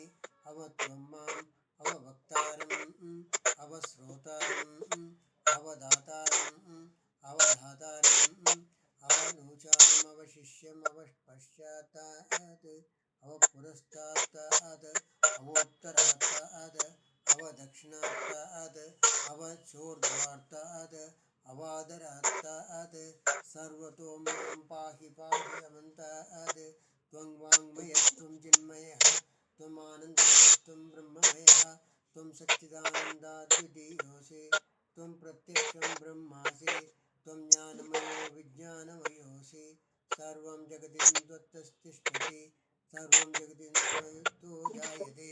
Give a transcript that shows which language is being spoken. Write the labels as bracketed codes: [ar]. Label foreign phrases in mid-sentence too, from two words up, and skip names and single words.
[sa] అవత్వం మాం అవవక్తారం అవశ్రోతారం అవధాతారం అవధాతారం అవనూచారం అవశిష్యం అవపశ్చాత్తాత్ అవపురస్తాత్తాత్ అవోత్తరాత్తాత్ అవదక్షిణాత్తాత్ అవచోర్ధ్వాత్తాత్ అవాదరాత్తాత్. సర్వతో మాం పాహి పాహి అమంతాత్. త్వం వాङ्मयस्त्वं चिन्मयः त्वम् आनन्दमयस्त्वं ब्रह्ममयः त्वं सच्चिदानन्दाद्वितीयोऽसि. त्वं प्रत्यक्षं ब्रह्मासि. त्वं ज्ञानमयो विज्ञानमयोऽसि. सर्वं जगति त्वत्तिष्ठति. सर्वं जगति त्वत्तो जायते.